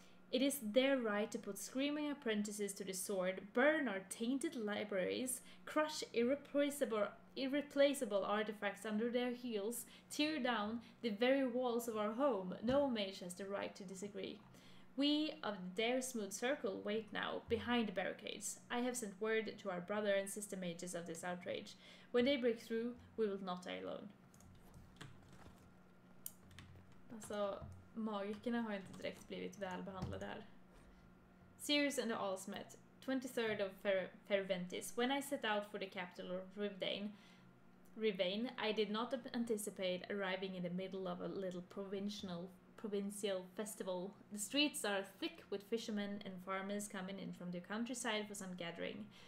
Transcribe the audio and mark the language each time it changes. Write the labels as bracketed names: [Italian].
[English] It is their right to put screaming apprentices to the sword, burn our tainted libraries, crush irreplaceable artifacts under their heels, tear down the very walls of our home. No mage has the right to disagree. We of the Dersmood Circle wait now, behind the barricades. I have sent word to our brother and sister mages of this outrage. When they break through, we will not die alone. [Swedish] Alltså, magikerna har inte direkt blivit välbehandlade här. [English] Sears and the Alls met, 23rd of Ferventis. When I set out for the capital of Rivain, I did not anticipate arriving in the middle of a little provincial festival. The streets are thick with fishermen and farmers coming in from the countryside for some gathering.